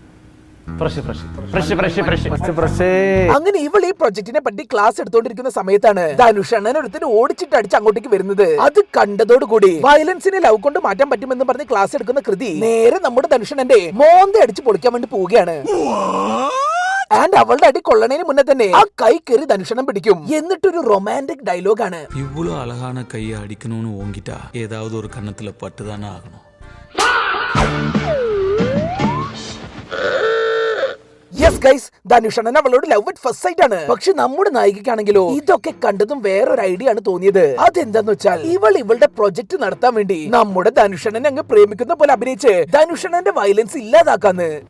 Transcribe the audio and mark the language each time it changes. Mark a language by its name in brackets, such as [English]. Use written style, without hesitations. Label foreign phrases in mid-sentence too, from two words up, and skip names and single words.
[Malayalam] അങ്ങനെ ഇവൾ ഈ പ്രൊജക്ടിനെ പറ്റി ക്ലാസ് എടുത്തോണ്ടിരിക്കുന്ന സമയത്താണ് ധനുഷണ്ണൻ ഒരുത്തിന് ഓടിച്ചിട്ട് അടിച്ച് അങ്ങോട്ടേക്ക് വരുന്നത്. അത് കണ്ടതോടുകൂടി വയലൻസിനെ ലവ് കൊണ്ട് മാറ്റാൻ പറ്റുമെന്ന് പറഞ്ഞ് ക്ലാസ് എടുക്കുന്ന കൃതി നേരെ നമ്മുടെ ധനുഷണ്ണന്റെ മോന്ത അടിച്ച് പൊളിക്കാൻ വേണ്ടി പോവുകയാണ്. ആൻഡ് അവളുടെ അടി കൊള്ളണേന് മുന്നേ തന്നെ ആ കൈ കയറി ധനുഷണം പിടിക്കും. എന്നിട്ടൊരു റൊമാൻറ്റിക് ഡയലോഗാണ്, [Tamil] இவ்வளவு அழகான கையை அடிக்கணும்னு ஓங்கிட்டா ஏதாவது ஒரு கன்னத்துல பட்டுதானே ஆகணும். [Malayalam] യെസ് ഗൈസ്, ധനുഷണ്ണൻ അവളോട് [English] love at first sight [Malayalam] ആണ്. പക്ഷെ നമ്മുടെ നായികക്കാണെങ്കിലോ ഇതൊക്കെ കണ്ടതും വേറൊരു ഐഡിയ ആണ് തോന്നിയത്. അതെന്താന്ന് വെച്ചാൽ ഇവളുടെ പ്രൊജക്ട് നടത്താൻ വേണ്ടി നമ്മുടെ ധനുഷണ്ണനെ അങ്ങ് പ്രേമിക്കുന്ന പോലെ അഭിനയിച്ച് ധനുഷണ്ണന്റെ വയലൻസ് ഇല്ലാതാക്കാന്ന്.